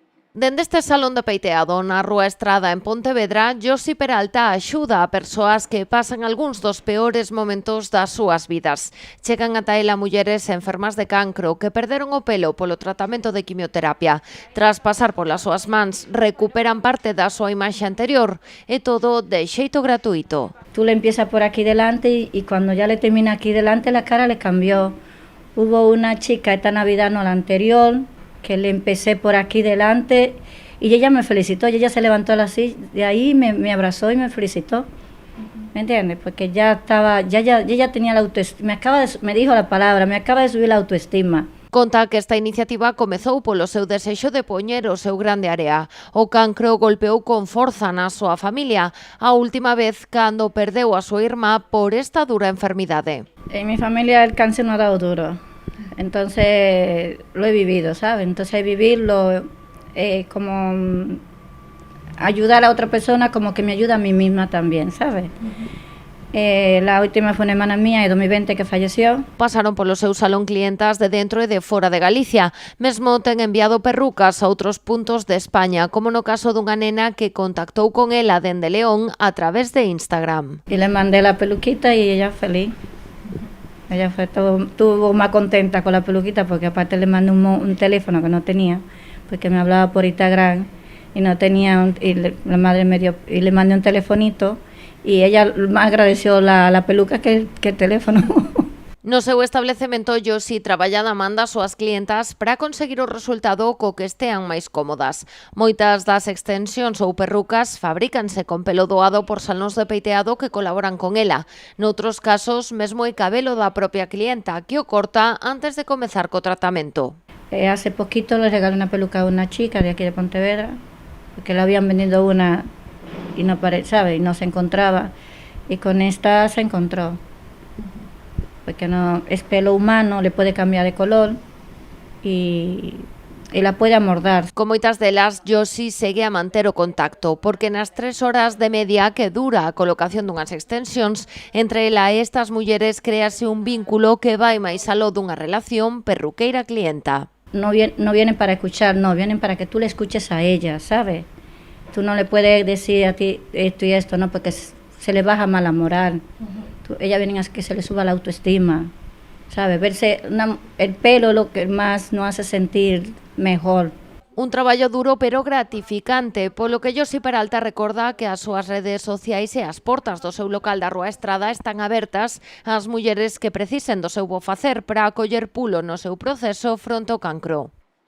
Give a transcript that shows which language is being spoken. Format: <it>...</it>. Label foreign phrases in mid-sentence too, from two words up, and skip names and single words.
<gl>Dende este salón de peiteado na Rúa Estrada en Pontevedra, Josi Peralta axuda a persoas que pasan algúns dos peores momentos das súas vidas. Chegan ata ela mulleres enfermas de cancro que perderon o pelo polo tratamento de quimioterapia. Tras pasar polas súas mans, recuperan parte da súa imaxe anterior e todo de xeito gratuito.</gl> <es>Tú le empiezas por aquí delante y cuando ya le termina aquí delante la cara le cambió. Hubo una chica esta Navidad, no la anterior, que le empecé por aquí delante y ella me felicitó, y ella se levantó así, de ahí me abrazó y me felicitó. ¿Me entiendes? Porque ya estaba, ya tenía la autoestima, me dijo la palabra, me acaba de subir la autoestima.</es> <gl>Conta que esta iniciativa comezou polo seu desexo de poñer o seu grande área. O cancro golpeou con forza na súa familia, a última vez cando perdeu a súa irmá por esta dura enfermidade.</gl> <es>En mi familia el cáncer no ha dado duro, entonces lo he vivido, ¿sabes? Entonces vivirlo como ayudar a otra persona como que me ayuda a mí misma también, ¿sabes? La última fue una hermana mía de 2020 que falleció.</es> <gl>Pasaron polo seu salón clientas de dentro e de fora de Galicia. Mesmo ten enviado perrucas a outros puntos de España, como no caso dunha nena que contactou con ela dende León a través de Instagram.</gl> <es>Y le mandé la peluquita y ella feliz. Ella estuvo más contenta con la peluquita porque aparte le mandé un teléfono que no tenía, porque me hablaba por Instagram y no tenía, la madre me dio, y le mandé un telefonito y ella más agradeció la peluca que el teléfono.</es> <gl>No seu establecemento, Josi traballa da man das súas clientas para conseguir o resultado co que estean máis cómodas. Moitas das extensións ou perrucas fabrícanse con pelo doado por salóns de peiteado que colaboran con ela. Noutros casos, mesmo é cabelo da propia clienta que o corta antes de comezar co tratamento.</gl> <es>Hace poquito le regalé una peluca a una chica de aquí de Pontevedra, porque le habían vendido una y no, ¿sabe? Y no se encontraba, y con esta se encontró. Porque no es pelo humano, le puede cambiar de color y la puede amordar.</es> <gl>Con moitas delas, Josi segue a manter o contacto, porque nas 3 horas de media que dura a colocación dunhas extensións, entre ela e estas mulleres créase un vínculo que vai máis aló dunha relación perruqueira-clienta.</gl> <es>No vienen para escuchar, no, vienen para que tú le escuches a ella, ¿sabes? Tú no le puedes decir a ti esto y esto, no, porque se le baja mala moral. Ella viene a que se le suba la autoestima, ¿sabe? Verse el pelo lo que más nos hace sentir mejor.</es> <gl>Un traballo duro pero gratificante, polo que Josi Peralta recorda que as súas redes sociais e as portas do seu local da Rúa Estrada están abertas ás mulleres que precisen do seu bo facer para acoller pulo no seu proceso fronte ao cancro.</gl>